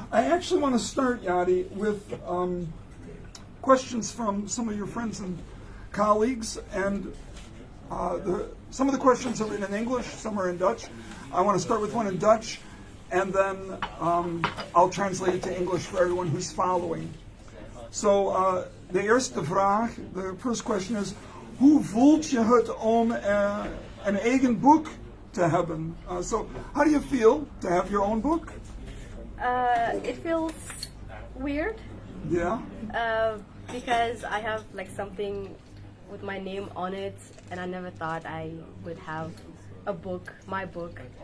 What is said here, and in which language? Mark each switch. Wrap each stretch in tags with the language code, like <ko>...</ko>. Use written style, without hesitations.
<en>I actually want to start, Yade, with questions from some of your friends and colleagues, and some of the questions are written in English, some are in Dutch. I want to start with one in Dutch, and then I'll translate it to English for everyone who's following.</en> <nl>So, de eerste vraag,</nl> <en>the first question is,</en> <nl>hoe voelt je het om een eigen boek te hebben?</nl> <en>So, how do you feel to have your own book? It feels weird. Yeah. Because I have like something with my name on it, and I never thought I would have a book, my book.</en>